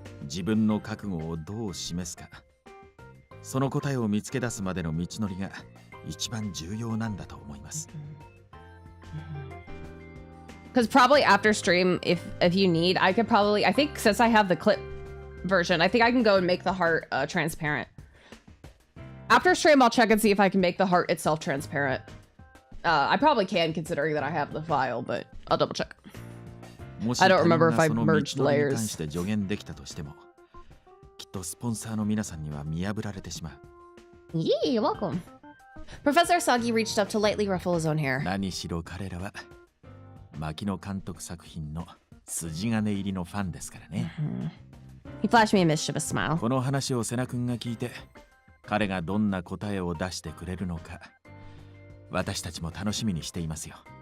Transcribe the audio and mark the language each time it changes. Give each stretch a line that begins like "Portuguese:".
Japanese: 自分の覚悟をどう示すか。その答えを見つけ出すまでの道のりが一番重要なんだと思います。
English: Because probably after stream, if you need, I could probably, I think since I have the clip version, I think I can go and make the heart transparent. After stream, I'll check and see if I can make the heart itself transparent. I probably can, considering that I have the file, but I'll double check. I don't remember if I merged layers.
Japanese: 助言できたとしても、きっとスポンサーの皆さんには見破られてしまう。
English: You're welcome. Professor Sagi reached up to lightly ruffle his own hair.
Japanese: 何しろ彼らは牧野監督作品の筋金入りのファンですからね。
English: He flashed me a mischievous smile.
Japanese: この話をセナ君が聞いて、彼がどんな答えを出してくれるのか、私たちも楽しみにしていますよ。